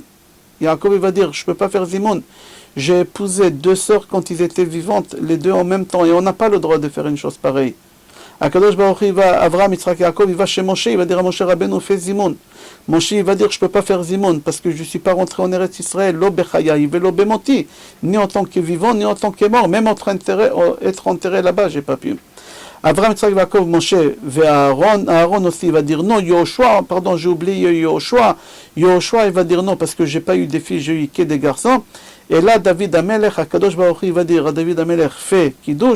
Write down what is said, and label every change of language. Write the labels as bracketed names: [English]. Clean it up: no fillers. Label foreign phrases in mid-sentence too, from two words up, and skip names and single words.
[French] Yaakov il va dire, je ne peux pas faire Zimoun. J'ai épousé 2 sœurs quand ils étaient vivantes, les 2 en même temps, et on n'a pas le droit de faire une chose pareille. [Hebrew] הקדוש ברוך הוא [French] il va, Avraham, Yitzhak, Yaakov, il va chez Moshe, il va dire à Moshe Rabbeinu, fais Zimoun. Moshe il va dire, je ne peux pas faire Zimoun, parce que je ne suis pas rentré en [Hebrew] ארץ ישראל, לא בחיי, ולא במותי, [French] ni en tant que vivant, ni en tant que mort, même être enterré là-bas, j'ai pas pu. Avraham, Yitzhak, Yaakov, Moshe, et Aaron aussi, il va dire non, Yoshua, pardon, j'ai oublié Yoshua, il va dire non, parce que j'ai pas eu des filles, j'ai eu que des garçons. Et là, [Hebrew] דוד המלך, הקדוש ברוך הוא, [French] il va dire à [Hebrew] דוד המלך, [French] fais Kiddush.